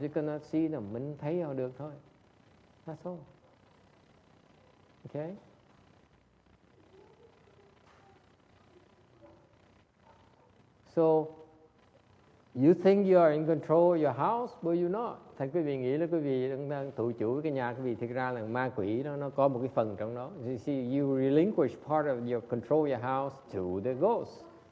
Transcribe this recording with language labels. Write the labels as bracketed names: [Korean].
[English] You cannot see them. [Vietnamese] Mình thấy họ được thôi. [English] That's all. Okay? So you think you are in control of your house, but you're not. [Vietnamese] Thành quý vị nghĩ là quý vị đang tự chủ cái nhà quý vị, thực ra là ma quỷ nó có một cái phần trong đó. [English] You see, you relinquish part of your control your house to the ghost.